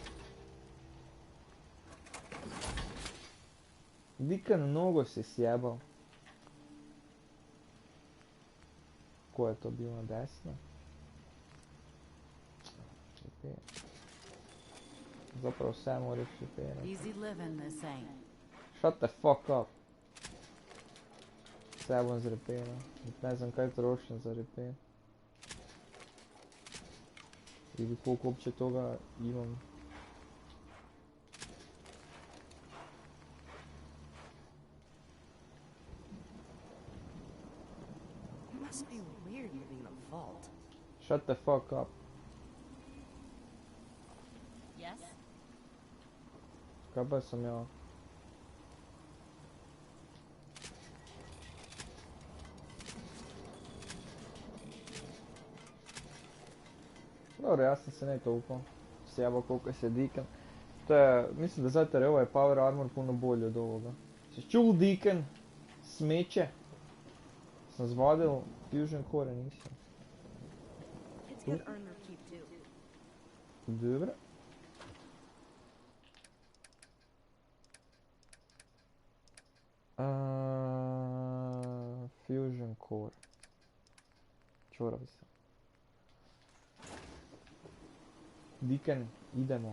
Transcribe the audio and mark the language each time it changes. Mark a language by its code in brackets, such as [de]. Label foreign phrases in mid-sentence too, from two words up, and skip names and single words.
[hr] Deacon, nogu si sjebao. Ko je to bilo desno? Zapravo sve moraš repairati. [en] Easy living, this ain't. Shut the fuck up. [hr] Sve bom zrepairao. Ne znam kaj trošim za repair. Ili koliko uopće toga imam. [en] It must be weird living in a vault. Shut the fuck up. Yes? [hr] Kaj pa sam ja? Dobro, ja sam se ne toliko sjebao koliko se Deacon. To je, mislim da zato jer ovaj [en] power armor [hr] puno bolji od ovoga. Si čul Deacon? Smeće? Sam zvadil [en] fusion core, [hr] nisam. [en] It's good armor keep too. Dobro. Fusion core. [hr] Čorav sam. Deacon, idemo.